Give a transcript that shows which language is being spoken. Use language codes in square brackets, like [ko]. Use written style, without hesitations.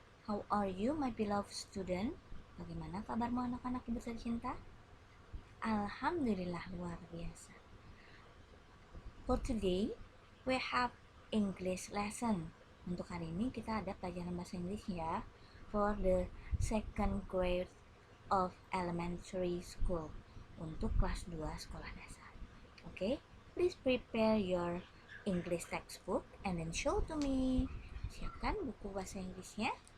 [en] How are you, my beloved student? [id] Bagaimana kabarmu anak-anak ibu tercinta? [en] Alhamdulillah, [id] luar biasa. [en] For today, we have English lesson. [id] Untuk hari ini kita ada pelajaran bahasa Inggris ya. [en] For the second grade of elementary school. [id] Untuk kelas 2 sekolah dasar. [en] Okay, please prepare your English textbook and then show to me. [id] Siapkan buku bahasa Inggrisnya.